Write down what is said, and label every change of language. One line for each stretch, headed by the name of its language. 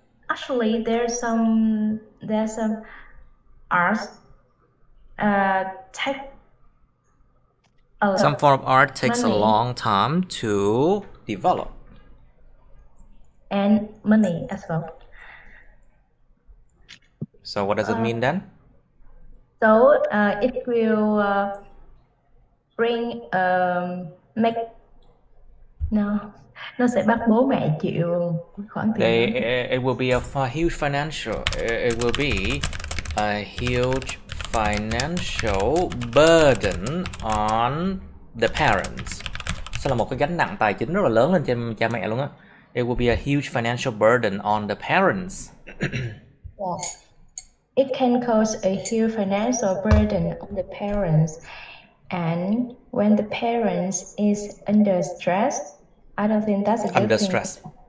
English: Actually, there's some arts take a lot. Some form of art takes a Money. long time to develop. And money as well. So what does it mean then? So it will bring make
Vietnamese: nó sẽ bắt bố mẹ chịu khoản tiền đó.
English: It will be a huge financial. It will be a huge financial burden on the parents.
Vietnamese: Sẽ là một cái gánh nặng tài chính rất là lớn lên trên cha mẹ luôn á.
English: It will be a huge financial burden on the parents. Yeah. It can cause a huge financial burden on the parents, and when the parents is under stress, I don't think that's a good Under thing. stress.